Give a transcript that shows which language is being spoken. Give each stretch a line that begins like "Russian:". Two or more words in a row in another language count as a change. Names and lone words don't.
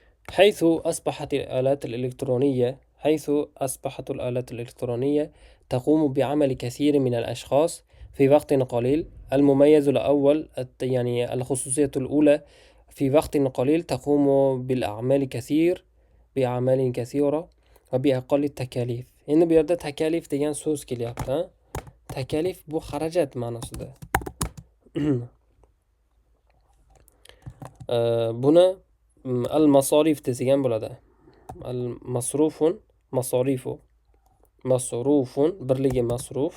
Arabic: حيث أصبحت الآلات الإلكترونية تقوم بعمل كثير من الأشخاص في وقت قليل. المميز الأول يعني الخصوصية الأولى في وقت قليل تقوم بأعمال كثيرة وبأقل التكاليف.
Uzbek: Endi bu yerda takalif degan so'z kelyapti. Takalif bu xarajat ma'nosida. Buni al-masorif desak ham bo'ladi.
Arabic: المصروف، مصارف.
Uzbek: Masrufun birligi masruf.